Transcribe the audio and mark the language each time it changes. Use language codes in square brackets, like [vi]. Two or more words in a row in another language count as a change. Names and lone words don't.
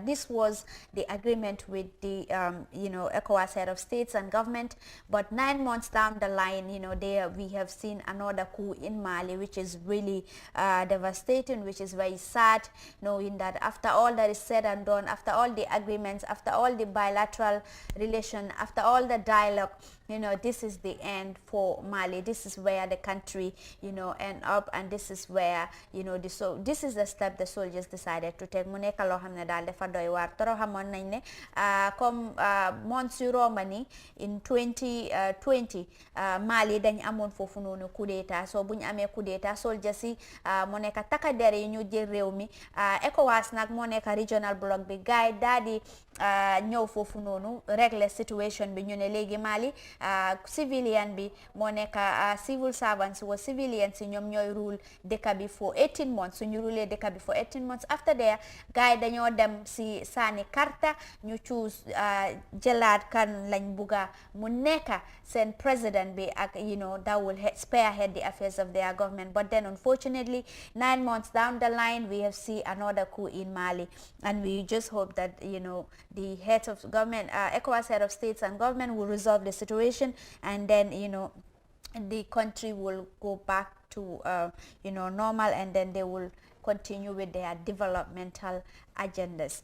[en] This was the agreement with the ECOWAS head of states and government, but 9 months down the line, we have seen another coup in Mali, which is really devastating, which is very sad, knowing that after all that is said and done, after all the agreements, after all the bilateral relation, after all the dialogue, this is the end for Mali. This is where the country, end up, and this is where, this is the step the soldiers decided to take. [wo] Mu nekk loo xam ne daal dafa doy waar toro xamoon nañ ne comme months yu romba ni in 2020 Mali dañ amoon foofu noonu coup d'état, so buñ amee coup d'état soldiers yi mu nekk taka der yi ñu jël réew mi ECOWAS nag moo nekk [en] regional bloc [wo] bi gaay daal di ñëw foofu noonu [fr] régler situation [wo] bi ñu ne léegi Mali civilian bi moo nekk [en] civil servants [wo] wa civilians yi ñoom ñooy rule dëkk bi [en] for 18 months [wo] suñu rulee dëkk bi [en] for 18 months after there [wo] gaay dañoo dem si saani karta ñu choose jëlaat kan lañ bugga mu nekk seen president bi ak [en] that will spearhead the affairs of their government. But then unfortunately 9 months down the line we have seen another coup in Mali, and we just hope that the heads of government, ECOWAS head of states and government will resolve the situation, and then the country will go back to normal, and then they will continue with their developmental agendas.